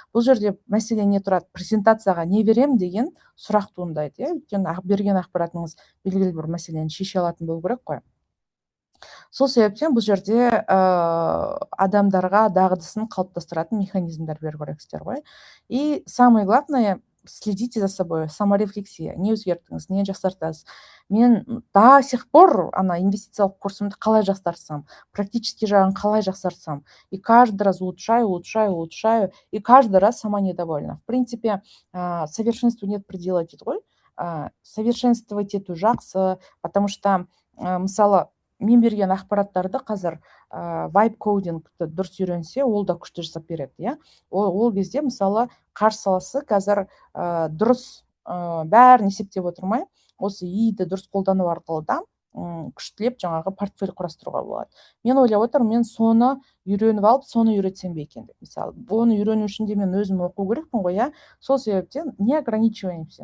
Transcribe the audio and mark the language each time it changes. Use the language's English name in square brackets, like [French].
[Kazakh] Бұл жерде мәселе не тұрады? Презентацияға не берем деген сұрақ туындайды, өйткені берген ақпаратыңыз белгілі бір мәселені шеше алатын болу керек қой. Сол себептен бұл жерде адамдарға дағдысын қалыптастыратын механизмдер беру керексіздер ғой. [Russian] И самое главное, следите за собой, саморефлексия. [Kazakh] Не өзгерттіңіз, не жақсартасыз? Мен [Russian] до сих пор [Kazakh] инвестициялық курсымды қалай жақсартсам, практически жағын қалай жақсартсам, [Russian] и каждый раз улучшаю, и каждый раз сама недовольна. В принципе, совершенству нет предела [Kazakh] дейді ғой. Совершенствовать ету жақсы, [Russian] потому что [Kazakh] мысалы мен берген ақпараттарды қазір вайб кодингті дұрыс үйренсе, ол да күшті жасап береді, иә. Ол кезде мысалы қаржы саласы қазір дұрыс бәрін есептеп отырмай, осы иді дұрыс қолдану арқылы да күштілеп жаңағы портфель құрастыруға болады. Мен ойлап отырмын, мен соны үйреніп алып, соны үйретсем бе екен деп. Мысалы, оны үйрену үшін де мен өзім оқу керекпін ғой, иә. Сол себептен [Russian] не ограничиваемся.